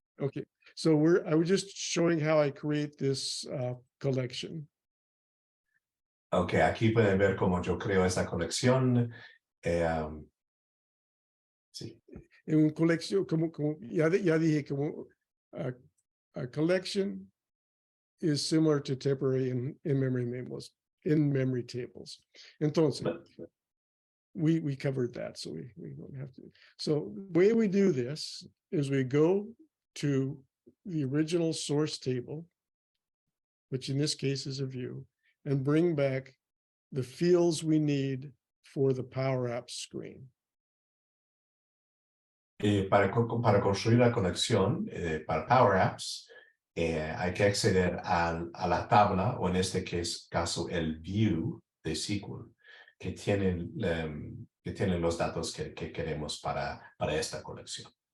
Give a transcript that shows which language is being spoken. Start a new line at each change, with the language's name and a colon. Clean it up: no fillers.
English: Okay, so I was just showing how I create this collection.
Spanish: Ok, aquí pueden ver cómo yo creo esta colección. Sí. En una colección, como ya dije, como
English: a collection is similar to temporary in-memory tables.
Spanish: Entonces,
English: we covered that, so we don't have to. So the way we do this is we go to the original source table, which in this case is a view, and bring back the fields we need for the PowerApps screen.
Spanish: Para construir la conexión para PowerApps, hay que acceder a la tabla, o en este caso el view de SQL, que tienen los datos que queremos para esta colección.